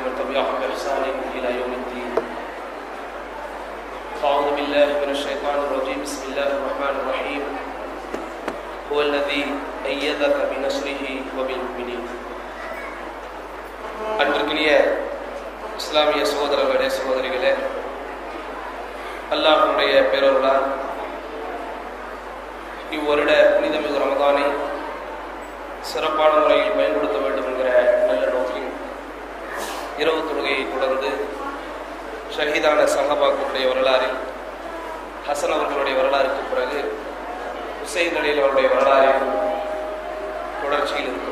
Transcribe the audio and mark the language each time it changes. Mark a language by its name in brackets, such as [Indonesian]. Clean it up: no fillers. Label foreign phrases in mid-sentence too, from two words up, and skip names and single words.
[Arabic] تبعهم بإحسان إلى يوم الدين. أعوذ بالله من الشيطان الرجيم. بسم الله الرحمن الرحيم. هو الذي أيدك بنصره وبالمؤمنين. [Tamil] அன்பிற்குரிய இஸ்லாமிய சகோதரர்களே சகோதரிகளே, அல்லாஹ்வுடைய பேரருளால் இவ்வருட புனிதமிகு ரமதானை சிறப்பான முறையில் பயன்படுத்த வேண்டும் என்கிற நல்ல நோக்கில் இரவு தொழுகையை தொடர்ந்து ஷஹீதான சஹாபாக்களுடைய வரலாறில் ஹசன் அவர்களுடைய வரலாறுக்கு பிறகு ஹுசைன் அலில் அவருடைய வரலாறில் தொடர்ச்சியில் இருக்கும்.